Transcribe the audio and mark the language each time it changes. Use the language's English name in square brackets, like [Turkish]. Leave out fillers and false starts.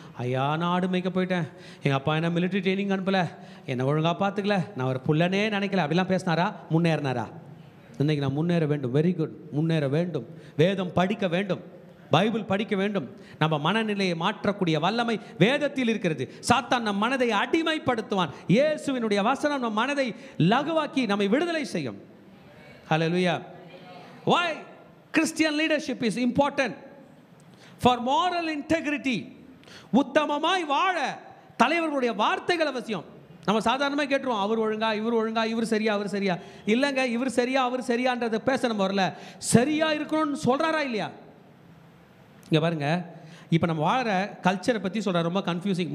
[Tamil] ஐயா, நான் ஆடு மேய்க்க போயிட்டேன், எங்கள் அப்பா என்ன மிலிட்ரி ட்ரைனிங் அனுப்பலை, என்னை ஒழுங்காக பார்த்துக்கல, நான் ஒரு புள்ளனே நினைக்கல, அப்படிலாம் பேசினாரா? முன்னேறினாரா? இன்றைக்கி நான் முன்னேற வேண்டும். வெரி குட், முன்னேற வேண்டும். வேதம் படிக்க வேண்டும், பைபிள் படிக்க வேண்டும். நம்ம மனநிலையை மாற்றக்கூடிய வல்லமை வேதத்தில் இருக்கிறது. சாத்தான் நம் மனதை அடிமைப்படுத்துவான். இயேசுவினுடைய வசனம் நம் மனதை லகுவாக்கி நம்மை விடுதலை செய்யும். ஹல்லேலூயா. [English] Why Christian leadership is important? For moral integrity. [Tamil] உத்தமமாய் வாழ தலைவர்களுடைய வார்த்தைகள் அவசியம். நம்ம சாதாரணமாக கேட்டுருவோம், அவர் ஒழுங்கா, இவர் ஒழுங்கா, இவர் சரியா, அவர் சரியா. இல்லைங்க, இவர் சரியா, அவர் சரியான்றதை பேச நம்ம வரல. சரியா இருக்கணும்னு சொல்கிறாரா இல்லையா? இங்கே பாருங்க, இப்போ நம்ம வாழ்கிற கல்ச்சரை பற்றி சொல்கிற, ரொம்ப கன்ஃபியூசிங்.